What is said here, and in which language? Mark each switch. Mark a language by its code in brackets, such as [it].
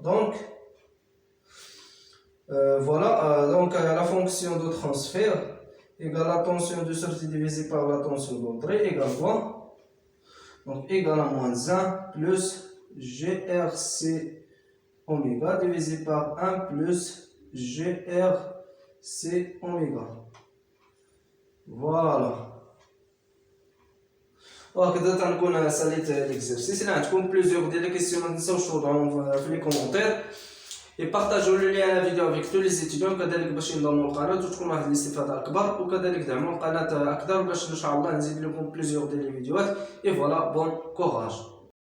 [fr] Donc, voilà, donc la fonction de transfert égale la tension de sortie divisée par la tension d'entrée égale quoi? Donc, égale à moins 1 plus GRC oméga divisé par 1 plus GRC oméga. Voilà. [ar] وهكذا تنكون ساليت l'exercice. [fr] Il y a plusieurs questions [ar] ما تنساوش توضعوهم في [fr] les commentaires. Et partagez le lien à la vidéo avec tous les étudiants [ar] كذلك باش ينضموا للقناة وتكون واحد الاستفادة أكبر وكذلك دعموا القناة أكثر باش إن شاء الله نزيد لكم plusieurs ديال الفيديوهات. [fr] Et voilà, bon courage.